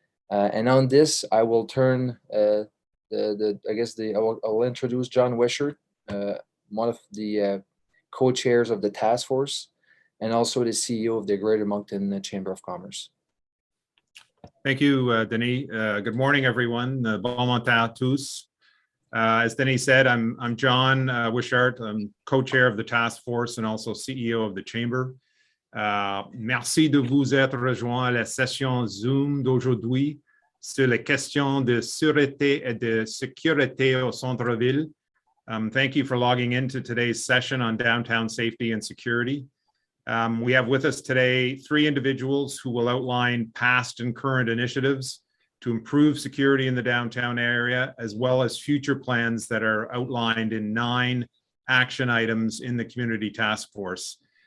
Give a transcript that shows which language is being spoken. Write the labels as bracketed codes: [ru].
[en] And on this, I will turn I will introduce John Wishart, one of the co-chairs of the task force, and also the CEO of the Greater Moncton Chamber of Commerce. Thank you, Denis. Good morning, everyone. Bon matin à tous. As Denis said, I'm John Wishart. I'm co-chair of the task force and also CEO of the chamber. [fr] Merci de vous être rejoint à la session Zoom d'aujourd'hui sur les questions de sûreté et de sécurité au centre-ville. [en] Thank you for logging into today's session on downtown safety and security. We have with us today 3 individuals who will outline past and current initiatives to improve security in the downtown area, as well as future plans that are outlined in 9 action items in the Community Task Force.